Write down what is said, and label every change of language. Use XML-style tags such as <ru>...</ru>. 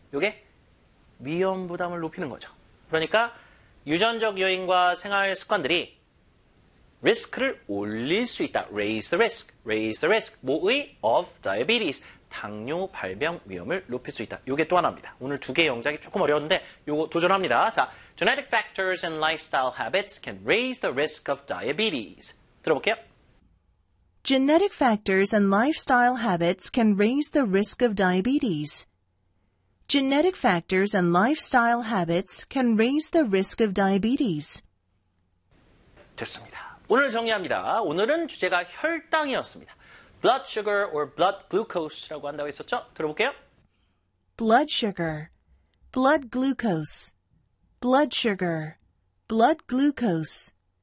<ko>이게 위험 부담을 높이는 거죠. 그러니까 유전적 요인과 생활 습관들이 리스크를 올릴 수 있다.</ko> <en>raise the risk. raise the risk.</en> <ko>뭐의?</ko> <en>of diabetes.</en> <ko>당뇨 발병 위험을 높일 수 있다. 이게 또 하나입니다. 오늘 두 개의 영작이 조금 어려웠는데 이거 도전합니다.</ko> <en>자, genetic factors and lifestyle habits can raise the risk of diabetes. 들어볼게요. Genetic factors and lifestyle habits can raise the risk of diabetes. Genetic factors and lifestyle habits can raise the risk of diabetes.</en> <ko>됐습니다. 오늘 정리합니다. 오늘은 주제가 혈당이었습니다.</ko> <en>Blood sugar or blood glucose라고</en> <ko>한다고 했었죠? 들어볼게요.</ko> <en>Blood sugar, blood glucose, blood sugar, blood glucose.</en>